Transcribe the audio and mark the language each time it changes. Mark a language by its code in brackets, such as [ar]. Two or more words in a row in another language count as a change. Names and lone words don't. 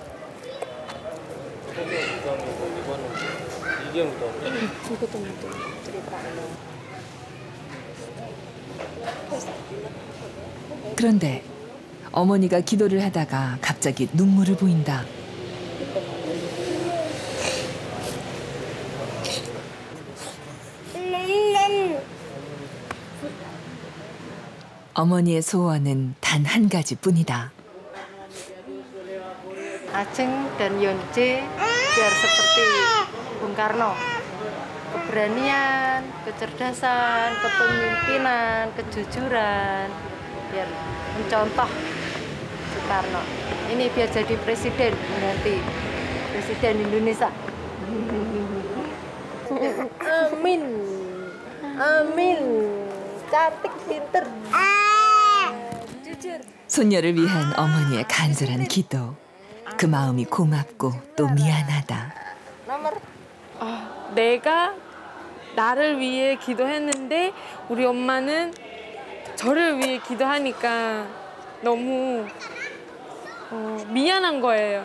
[ko] 그런데 어머니가 기도를 하다가 갑자기 눈물을 보인다. 어머니의 소원은 단 한 가지뿐이다. [id] Ajeng dan Yonce biar seperti Bung Karno. Keberanian, kecerdasan, kepemimpinan, kejujuran, biar mencontoh Soekarno. Ini biar jadi presiden nanti, presiden Indonesia. Amin, amin, cantik, pinter. [ko] 손녀를 위한 어머니의 간절한 기도. 그 마음이 고맙고 또 미안하다. 내가 나를 위해 기도했는데 우리 엄마는 저를 위해 기도하니까 너무 미안한 거예요.